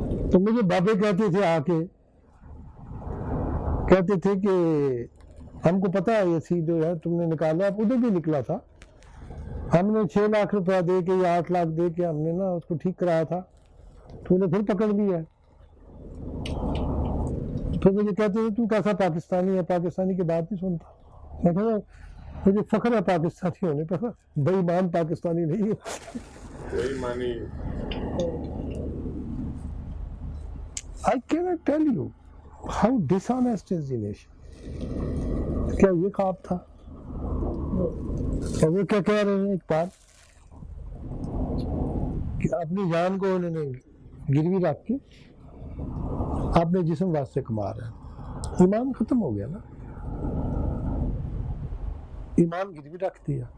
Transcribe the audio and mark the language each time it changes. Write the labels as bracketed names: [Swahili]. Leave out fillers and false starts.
[Urdu] تو مجھے بابے کہتے تھے آ کے، کہتے تھے کہ ہم کو پتا ہے یہ سی جو ہے تم نے نکالا، ادھر بھی نکلا تھا، ہم نے 6 لاکھ روپیہ دے کے یا 8 لاکھ دے کے ہم نے نا اس کو ٹھیک کرایا تھا، تو انہیں پھر پکڑ لیا. تو مجھے کہتے تھے تو کیسا پاکستانی ہے، پاکستانی کی بات نہیں سنتا. میں کہا مجھے فخر ہے پاکستانی ہونے پر، بے ایمان پاکستانی نہیں ہے. وہی مانی [English] I cannot tell you how dishonest is the nation. [Urdu] کیا یہ خواب تھا؟ اور وہ کیا کہہ رہے ہیں اقبال کہ اپنی جان کو انہوں نے گروی رکھ کے اپنے جسم واسطے کما رہے ہیں. ایمان ختم ہو گیا نا، ایمان گروی رکھ دیا،